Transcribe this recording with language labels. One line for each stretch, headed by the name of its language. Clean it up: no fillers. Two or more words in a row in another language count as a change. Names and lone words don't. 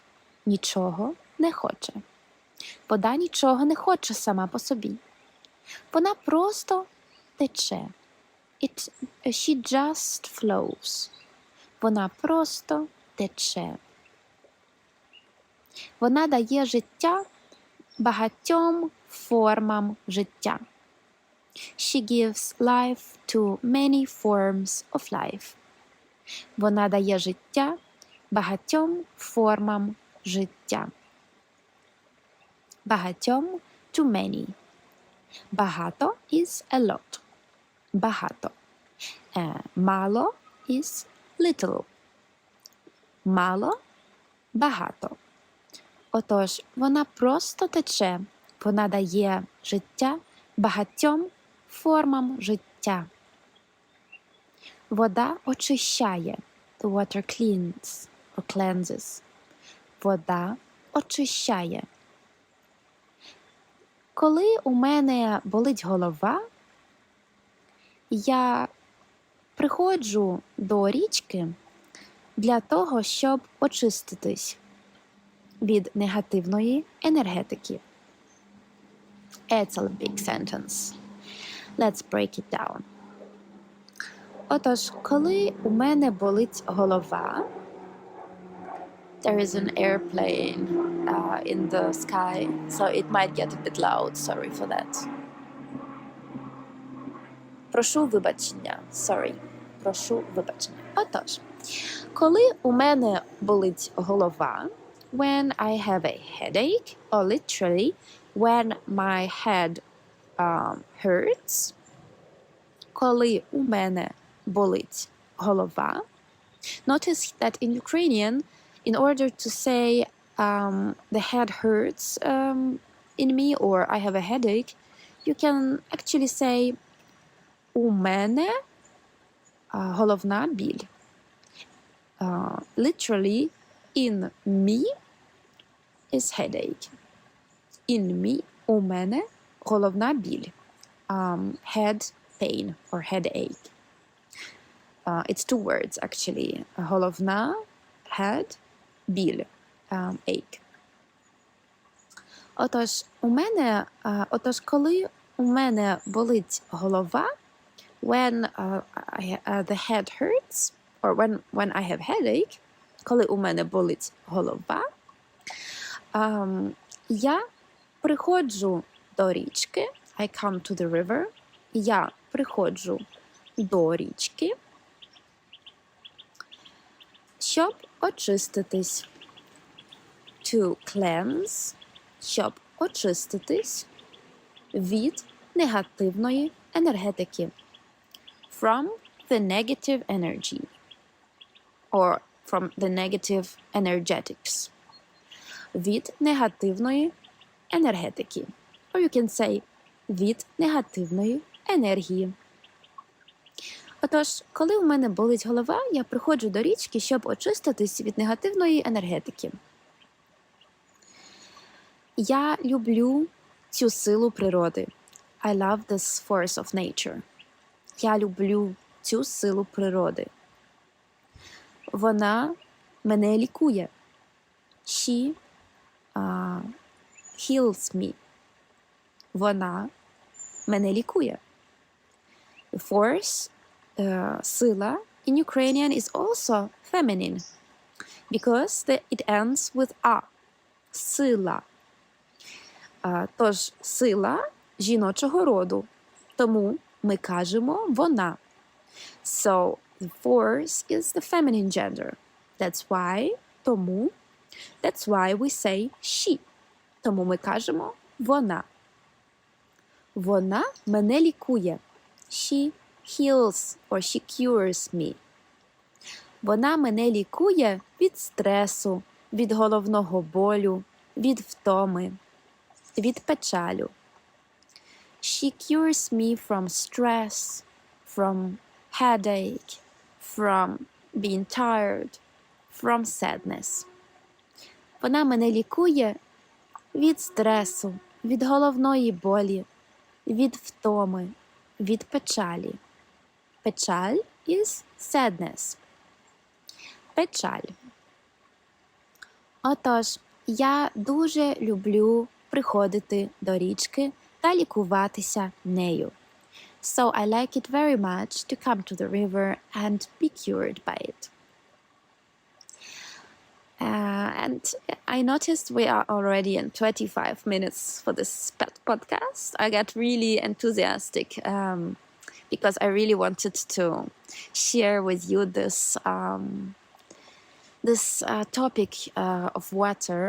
Ukrainian: Нічого не хоче. Вода нічого не хоче сама по собі. Вона просто тече.
English: She just flows.
Ukrainian: Вона просто тече. Вона дає життя багатьом формам життя.
English: She gives life to many forms of life.
Ukrainian: Вона дає життя багатьом формам життя.
English: Багатьом to many. Багато is a lot. Багато. Мало is little.
Ukrainian: Мало – багато. Отож, вона просто тече. Вона дає життя багатьом формам життя. Вода очищає.
English: The water cleans or cleanses.
Ukrainian: Вода очищає. Коли у мене болить голова, я приходжу до річки для того, щоб очиститись від негативної енергетики.
English: It's a big sentence. Let's break it down.
Ukrainian: Отож, коли у мене болить голова,
English: there is an airplane in the sky, so it might get a bit loud. Sorry for that.
Ukrainian: Прошу вибачення. Sorry. Прошу вибачення. Отож, коли у мене болить голова,
English: when I have a headache, or literally, when my head hurts,
Ukrainian: коли у мене болить голова.
English: Notice that in Ukrainian, in order to say the head hurts in me or I have a headache, you can actually say
Ukrainian: у мене головна біль.
English: Literally, in me is headache. In me,
Ukrainian: у мене головна біль.
English: Head pain or headache. It's two words actually. Головна, head, біль, ache.
Ukrainian: Отож, коли у мене болить голова,
English: when the head hurts, or when I have headache,
Ukrainian: коли у мене болить голова, я приходжу до річки,
English: I come to the river,
Ukrainian: я приходжу до річки, щоб очиститись.
English: To cleanse,
Ukrainian: щоб очиститись від негативної енергетики.
English: From the negative energy. Or from the negative energetics.
Ukrainian: Від негативної енергетики.
English: or you can say
Ukrainian: від негативної енергії. Отож, коли у мене болить голова, я приходжу до річки, щоб очиститись від негативної енергетики. Я люблю цю силу природи.
English: I love this force of nature.
Ukrainian: Я люблю цю силу природи. Вона мене лікує.
English: She heals me.
Ukrainian: Вона мене лікує.
English: Force, сила, in Ukrainian is also feminine because it ends with a.
Ukrainian: Сила. Тож сила жіночого роду. Тому ми кажемо вона.
English: So the force is the feminine gender. Тому that's why we say she.
Ukrainian: Тому ми кажемо вона. Вона мене лікує.
English: She heals or she cures me.
Ukrainian: Вона мене лікує від стресу, від головного болю, від втоми, від печалю.
English: She cures me from stress, from headache, from being tired, from sadness.
Ukrainian: Вона мене лікує від стресу, від головної болі, від втоми, від печалі.
English: Печаль is sadness.
Ukrainian: Печаль. Отож, я дуже люблю приходити до річки та лікуватися нею.
English: So I like it very much to come to the river and be cured by it. And I noticed we are already in 25 minutes for this podcast. I got really enthusiastic because I really wanted to share with you this topic of water.